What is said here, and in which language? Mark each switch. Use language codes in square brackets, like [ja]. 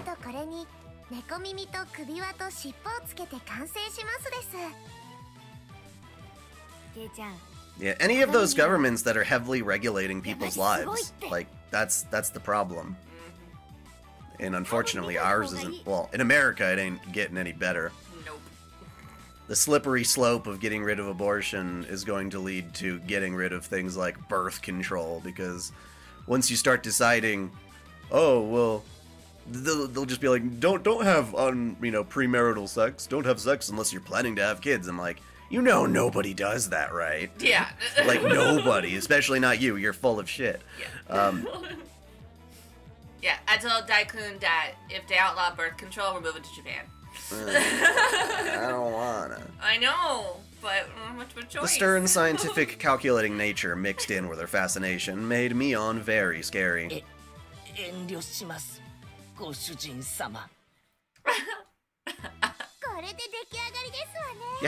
[ja] あとこれに猫耳と首輪と尻尾をつけて完成しますです。ケイちゃん、 [en] Yeah, any of those governments that are heavily regulating people's lives, like, that's the problem. And unfortunately, ours isn't, well, in America, it ain't getting any better. Nope. The slippery slope of getting rid of abortion is going to lead to getting rid of things like birth control, because once you start deciding, oh, well, they'll just be like, don't have, premarital sex, don't have sex unless you're planning to have kids. I'm like, you know nobody does that, right? Yeah. Like, nobody, especially not you, you're full of shit. Yeah. Yeah, I told Daikun that if they outlaw birth control, we're moving to Japan. I don't wanna. I know, but much of a choice. The stern scientific calculating nature mixed in with her fascination made Mion very scary. [ja] 遠慮しますご主人様。これで出来上がりですわね。